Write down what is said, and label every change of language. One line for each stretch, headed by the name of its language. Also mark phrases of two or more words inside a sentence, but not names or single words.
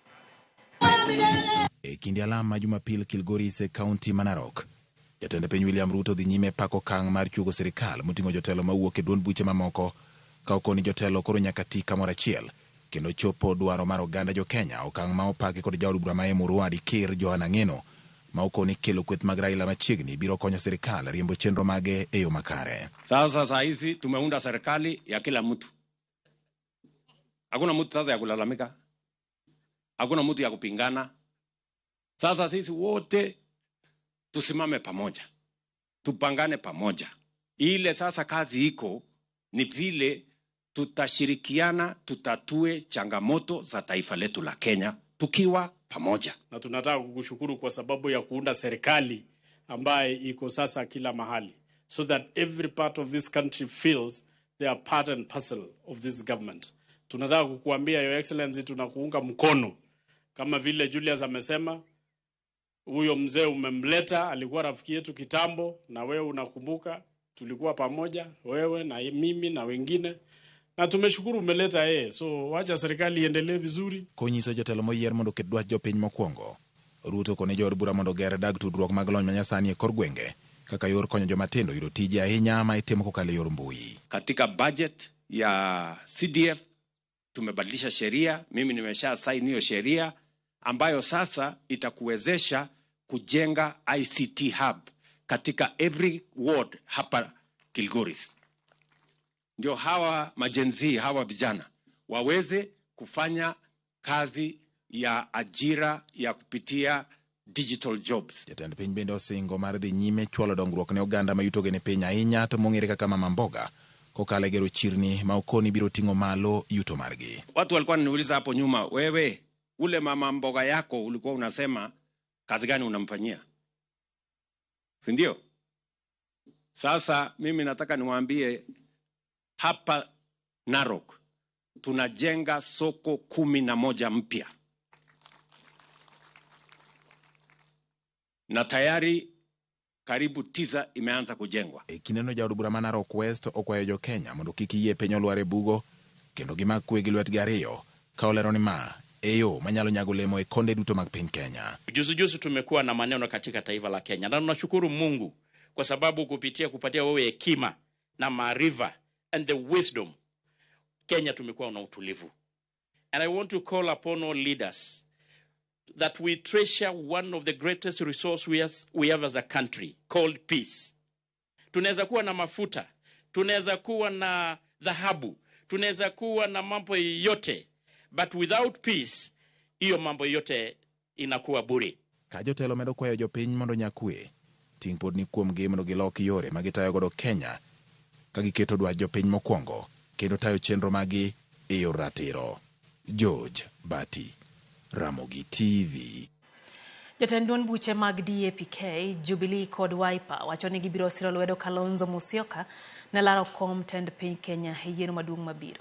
Luo (Kenya and Tanzania): E kinde alama Jumapil Kilgoris e kaunti ma Narok, jatend piny William Ruto dhi nyime pako kang' mar chugo sirikal moting'o jotelo mawuok e duond buche mamoko ka okoni jotelo koro nyaka ti kamoro achiel kendo chopo dwaro mar oganda jo Kenya. Okang' ma opaki kod jaod bura ma Emuru Kir Johana Ng'eno ma okoni kelo kweth mag Raila machiegni biro konyo sirikal riembo chenro mage e yo makare.
Swahili: Sasa hizi tumeunda serikali ya kila mtu. Hakuna mtu sasa ya kulalamika. Hakuna mtu ya kupingana. Sasa sisi wote tusimame pamoja, tupangane pamoja. Ile sasa kazi iko ni vile tutashirikiana, tutatue changamoto za taifa letu la Kenya tukiwa pamoja. Na tunataka kukushukuru kwa sababu ya kuunda serikali ambaye iko sasa kila mahali,
English: so that every part of this country feels they are part and parcel of this government.
Swahili: Tunataka kukuambia
English: Your Excellency,
Swahili: tunakuunga mkono. Kama vile Julius amesema, huyo mzee umemleta, alikuwa rafiki yetu kitambo, na wewe unakumbuka tulikuwa pamoja, wewe na mimi na wengine, na tumeshukuru umeleta yeye. So wacha serikali iendelee vizuri.
Luo (Kenya and Tanzania): Konyiso jotelo moyier mondo oket dwach jopiny mokwongo. Ruto kone jood bura mondo ger dag tudruok mag lony manyasani e kor gwenge kaka yor konyo joma tindo yudo tije ahinya ma itimo kokalo yor mbui.
Swahili: Katika budget ya CDF tumebadilisha sheria, mimi nimesha sign hiyo sheria ambayo sasa itakuwezesha kujenga ICT hub katika
English: every ward
Swahili: hapa Kilgoris. Ndio hawa majenzi, hawa vijana waweze kufanya kazi ya ajira ya kupitia
English: digital jobs.
Luo (Kenya and Tanzania): Jatend piny bende osingo mar dhi nyime chwalo dongruok ne oganda ma yutoge ne piny ahinya to mong'ere kaka Mama Mboga kokalo gero chirni ma okoni biro ting'o malo yuto margi.
Swahili: Watu walikuwa wananiuliza hapo nyuma, wewe ule Mama Mboga yako ulikuwa unasema kazi gani unamfanyia? Si ndio? Sasa mimi nataka niwaambie hapa Narok tunajenga soko 11 mpya. Na tayari karibu 9 imeanza kujengwa.
Luo (Kenya and Tanzania): Kineno jaod bura ma Narok West okwayo jo Kenya mondo kik yie piny olwar e bugo kendo gimak kwe gi lwetgi ariyo ka olero ni ma eyo manyalo nyago lemo e konde duto mag piny Kenya.
Swahili: Juzi tumekuwa na maneno katika taifa la Kenya, na tunashukuru Mungu kwa sababu kupatia wewe hekima na maarifa
English: and the wisdom,
Swahili: Kenya tumekuwa na utulivu.
English: And I want to call upon all leaders that we treasure one of the greatest resources we have as a country, called peace.
Swahili: Tunaweza kuwa na mafuta, tunaweza kuwa na dhahabu, tunaweza kuwa na mambo yote,
English: but without peace,
Swahili: hiyo mambo yote inakuwa bure.
Luo (Kenya and Tanzania): Ka jotelo medo kwayo jopiny mondo nyakwe, ting' pod ni kuomgi mondo giloki yore ma gitayo godo Kenya ka giketo dwach jopiny mokwongo kendo tayo chenro magi e yor ratiro. George Bati, Ramogi TV. Jatend duond buche mag DAPK, Jubilee kod Wiper wacho ni gibiro siro lwedo Kalonzo Musyoka ne laro kom tend piny Kenya e yiero maduong' mabiro.